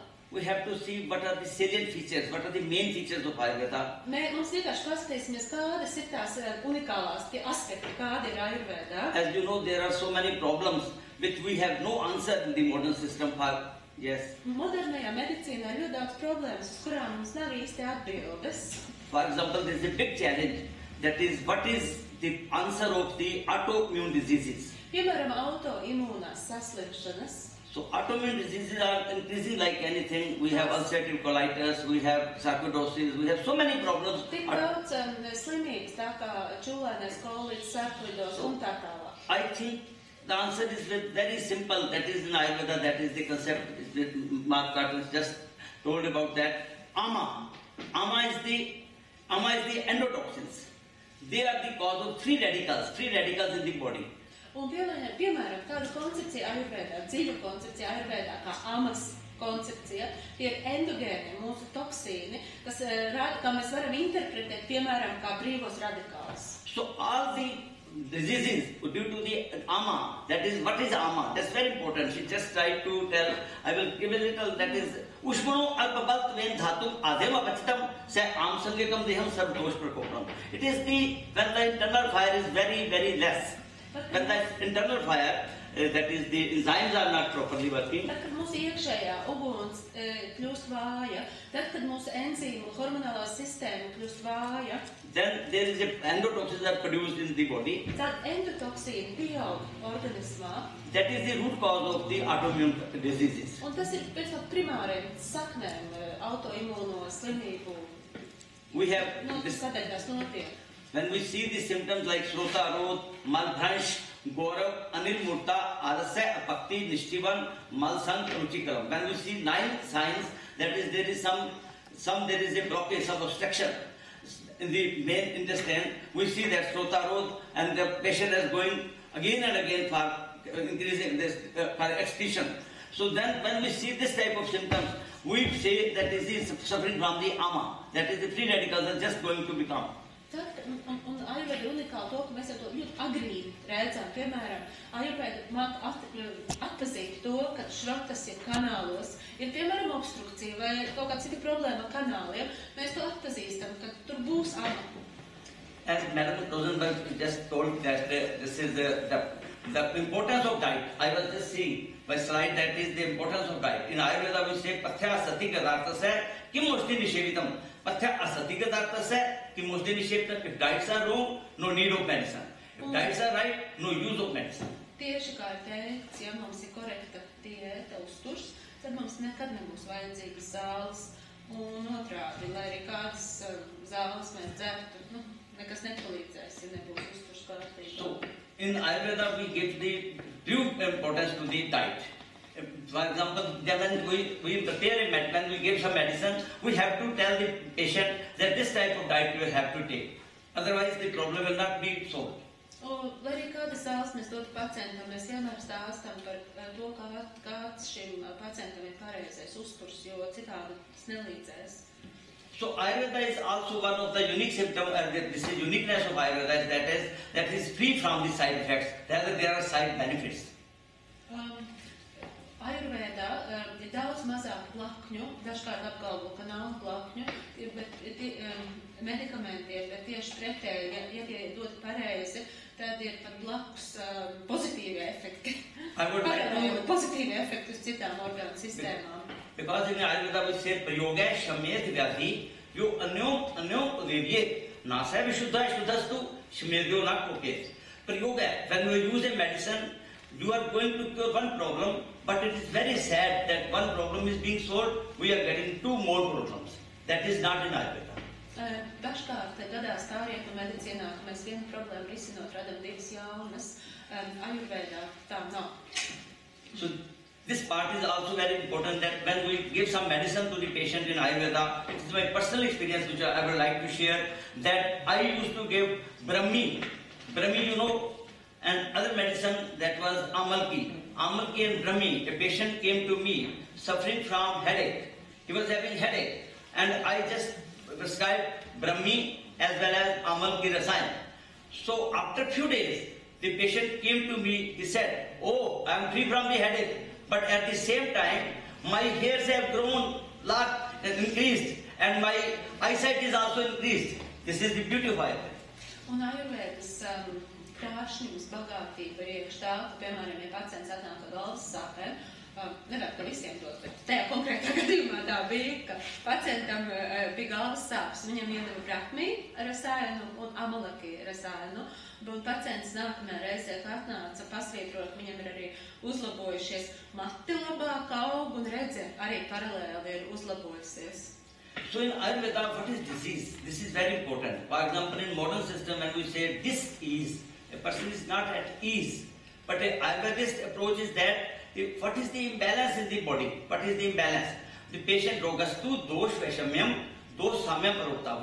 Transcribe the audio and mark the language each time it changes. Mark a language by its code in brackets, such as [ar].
[en] We have to see what are the salient features, what are the main features of Ayurveda. [lv] Mums vienkārši paskatīsimies, kādas ir tās unikālās tie aspekti, kādi ir Ayurvedā. [en] As you know, there are so many problems which we have no answer in the modern system for. Yes. [lv] Modernajā medicīnā ir ļoti daudz problēmas, uz kurām mums nav īsti atbildes. [en] For example, there is a big challenge, that is, what is the answer of the autoimmune diseases? [lv] Piemēram, autoimūnās saslimšanas. [en] So autoimmune diseases are increasing like anything. We have ulcerative colitis, we have sarcoidosis, we have so many problems. [lv] Tik daudz slimības, tā kā čulainais kolīts, sarkoidos un tā tālāk. [en] I think the answer is very simple. That is in Ayurveda, that is the concept. Mark Carter just told about that. Ama. Ama is the endotoxins. They are the cause of free radicals in the body. [lv] Un piemēram, tāda koncepcija Ayurvedā, dziļa koncepcija Ayurvedā, kā amas koncepcija, tie ir endogēni, mūsu toksīni, kas rāda, kā mēs varam interpretēt, piemēram, kā brīvos radikālus. [en] So all the diseases due to the ama, that is, what is ama? That's very important. She just tried to tell, I will give a little, that is, [sa] Ushmano alpabalt ven dhatum adema pachitam se amsangekam deham sardosh prakopam. [en] It is when the internal fire is very less. When the internal fire, that is, the enzymes are not properly working. [lv] Tad, kad mūsu iekšējā uguns kļūst vāja, tad, kad mūsu enzīmu hormonālā sistēma kļūst vāja, [en] then there is endotoxins are produced in the body. [lv] Tad endotoksīni pieaug organismā. [en] That is the root cause of the autoimmune diseases. [lv] Un tas ir pēc primāriem saknēm autoimūno slimību. [en] We have [lv] kādēļ tās notiek. [en] When we see the symptoms like Srota Rod, Malbhransh, Gaurav, Anil Murta, Alasya, Apakti, Nishtivan, Malsang, Ruchikaram. When we see 9 signs, that is, there is there is a blockage, some obstruction in the main intestine, we see that Srota Rod and the patient is going again and again for increasing this for excretion. So then when we see this type of symptoms, we say that this is suffering from the ama, that is the free radicals are just going to become. [lv] Un Ayurveda unikāli to, ka mēs jau to ļoti agrīni redzam. Piemēram, Ayurveda māk atpazīt to, ka šratas ir kanālos, ir piemēram obstrukcija vai kaut kāda cita problēma ar kanāliem. Mēs to atpazīstam, ka tur būs ama. [en] As Madam Rosenberg just told that this is the importance of diet. I was just seeing by slide that is the importance of diet. In Ayurveda we say [sa] pathya sati kadartasya kim mushti nishevitam. Pathya asati kadartasya kim mushti nishevitam. [en] If diets are wrong, no need of medicine. If diets are right, no use of medicine. [lv] tieši kā ir teikts, ja mums ir korekta diēta, uzturs, tad mums nekad nebūs vajadzīgas zāles. Un otrādi, lai arī kādas zāles mēs dzertu, nekas nepalīdzēs, ja nebūs uzturs kārtībā. [en] So, in Ayurveda we give the due importance to the diet. For example, when we prepare a medicine, when we give some medicine, we have to tell the patient that this type of diet you will have to take. Otherwise, the problem will not be solved. Lai arī kādas zāles mēs dotu pacientam, mēs vienmēr stāstam par to, kāds šim pacientam ir pareizais uzturs, jo citādi tas nelīdzēs. So Ayurveda is also one of the unique symptoms, this is uniqueness of Ayurveda, that is free from the side effects, rather there are side benefits. [lv] Ayurvedā ir daudz mazāk blakņu, dažkārt apgalvo, ka nav blakņu, bet medikamentiem, bet tieši pretēji, ja tie dod pareizi, tad ir pat blakus pozitīvi efekti. Pozitīvi efekti uz citām orgānu sistēmām. [en] Because in Ayurveda we say [sa] prayoga shamyet vyadhi, yo anyom vivye nasa vishuddha shuddhastu shmedyo nakopet. [en] Prayoga, when we use a medicine, you are going to cure one problem, but it is very sad that one problem is being solved, we are getting 2 more problems. That is not in Ayurveda. [lv] Dažkārt gadās tā rietu medicīnā, ka mēs vienu problēmu risinot radam 2 jaunas. Ayurvedā tā nav. [en] So this part is also very important, that when we give some medicine to the patient in Ayurveda, it is my personal experience which I would like to share, that I used to give Brahmi, you know, and other medicine that was Amalki and Brahmi. A patient came to me suffering from headache. He was having headache, and I just prescribed Brahmi as well as Amalki Rasayan. So after few days, the patient came to me, he said, "Oh, I am free from the headache, but at the same time, my hairs have grown lot and increased, and my eyesight is also increased." This is the beauty of Ayurveda. [lv] Un Ayurvedas krāšņums, bagātība ir iekš tā, ka, piemēram, ja pacients atnāk ar galvas sāpēm, nevar ka visiem dot, bet tajā konkrētā gadījumā tā bija, ka pacientam bija galvas sāpes, viņam iedeva Brahmi Rasayanu un Amalaki Rasayanu, un pacients nākamajā reizē, kad atnāca pasvītrot, viņam ir arī uzlabojušies mati labāk aug un redze arī paralēli ir uzlabojusies. [en] So in Ayurveda, what is disease? This is very important. For example, in modern system, when we say dis-ease, a person is not at ease. But an Ayurvedist approach is that, what is the imbalance in the body? What is the imbalance? The patient [sa] rogastu dosh vaishamyam, dosh samyam parokta.